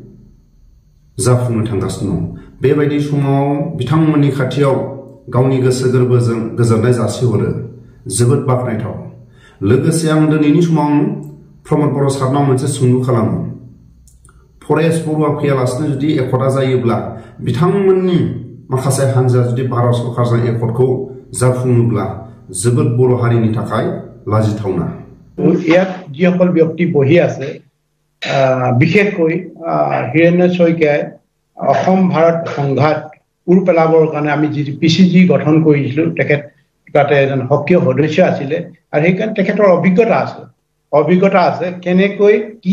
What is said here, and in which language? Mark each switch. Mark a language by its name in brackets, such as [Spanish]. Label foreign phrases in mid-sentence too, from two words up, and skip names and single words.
[Bodo] जाफुंनो थांगासिनो दं बेबायदि समाव बिथांमोननि खाथियाव गावनि गोसो गोरबोजों गोजोननाय जासिहरो जोबोद बाख्नायथाव लोगोसे आं दिनैनि समाव प्रमद बर' सारनाव मोनसे सोंलु खालामो परेश बरुवा फैयालासिनो जुदि एकता जायोब्ला बिथांमोननि माखासे हानजा जुदि भारत सरकारजों एकर्डखौ जाफुङोब्ला जोबोद बर' हारिनि थाखाय लाजिथावना [Assamese] ইয়াত যিসকল ব্যক্তি বহি আছে বিশেষকৈ হিৰেন্দ্ৰ শইকীয়াই অসম ভাৰত সংঘাত উৰ পেলাবৰ কাৰণে আমি যি পিচিজি গঠন কৰিছিলো তেখেত তাতে এজন সক্ৰিয় সদস্য আছিলে আৰু সেইকাৰণে তেখেতৰ অভিজ্ঞতা আছে কেনেকৈ কি